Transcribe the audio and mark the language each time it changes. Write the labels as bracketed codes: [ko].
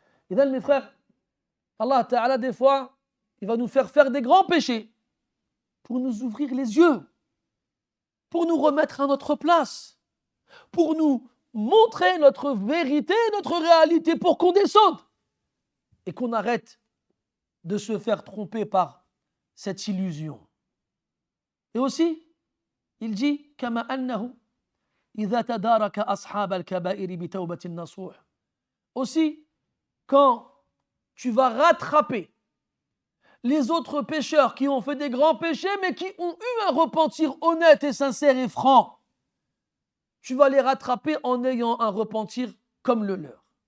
[fr] Et donc mes frères, Allah Ta'ala des fois, il va nous faire des grands péchés pour nous ouvrir les yeux, pour nous remettre à notre place, pour nous montrer notre vérité, notre réalité, pour qu'on descende et qu'on arrête de se faire tromper par cette illusion. Et aussi, il dit [ar] كما أنه إذا تدارك أصحاب الكبائر بتوبة النصوح. [fr] Aussi, quand tu vas rattraper les autres pécheurs qui ont fait des grands péchés mais qui ont eu un repentir honnête et sincère et franc, tu vas les rattraper en ayant un repentir comme le leur.